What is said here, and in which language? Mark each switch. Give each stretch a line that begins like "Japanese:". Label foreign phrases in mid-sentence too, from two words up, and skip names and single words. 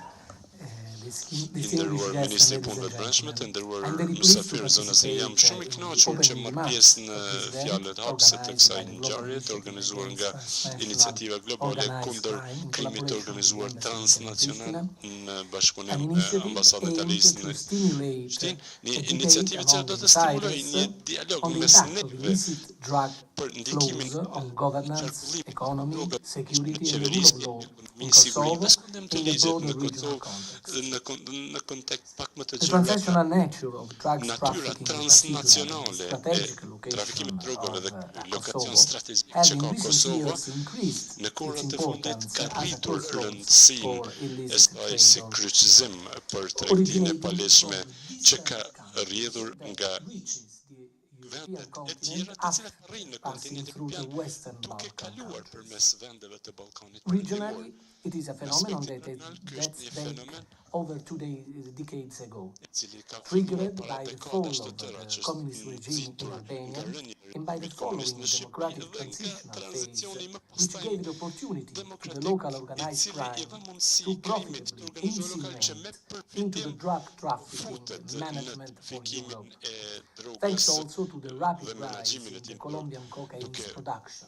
Albanian: Nderuar Ministri i Punëve të Brendshme, të nderuar mysafirë zonës, jam shumë i kënaqur që marr pjesë në fjalët hapëse të kësaj ngjarje të organizuar nga Iniciativa Globale kundër krimit të organizuar transnacional në bashkëpunim me Ambasadën Italisë në Shtinë, një iniciativë që do të stimulojë një dialog mes neve për ndikimin
English: economy, security and the rule of law in Kosovo and the broader regional context.
Albanian: Në kontekst pak më të
English: The transnational nature of drugs
Albanian: natyra
English: trafficking,
Albanian: transnacionale e trafikimit të drogave dhe lokacion strategjik që ka Kosova në kohët e fundit ka rritur rëndësinë e saj si kryqëzim për tregtinë e paleshme që ka rrjedhur nga vendet e tjera të cilat rrinë në kontinentin evropian duke kaluar përmes vendeve të Ballkanit
English: Regionally, it is a phenomenon that dates over 2 decades ago, triggered by the fall of the communist regime in Albania and by the following democratic transitional phase, which gave the opportunity to the local organized crime to profitably insinuate into the drug trafficking management for Europe, thanks also to the rapid rise in the Colombian cocaine's production.